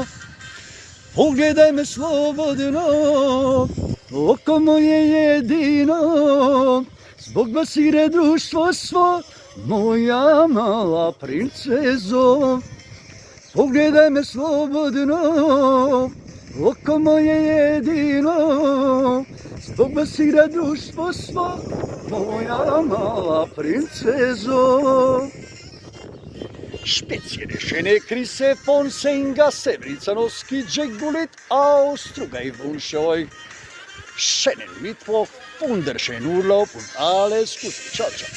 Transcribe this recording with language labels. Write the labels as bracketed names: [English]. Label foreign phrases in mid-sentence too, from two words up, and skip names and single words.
[Croatian] Pogledaj me slobodno, oko moje jedino, zbog vas ide društvo svo, moja mala princezo. Pogledaj me slobodno, oko moje jedino, zbog vas ide društvo svo, moja mala princezo. [German] Spezielle schöne Grüße von Senga Sedricanovski Džegulit aus Struga. Ich wünsche euch schönen Mittwoch, wunderschönen Urlaub und alles Gute. [Italian] Ciao, ciao.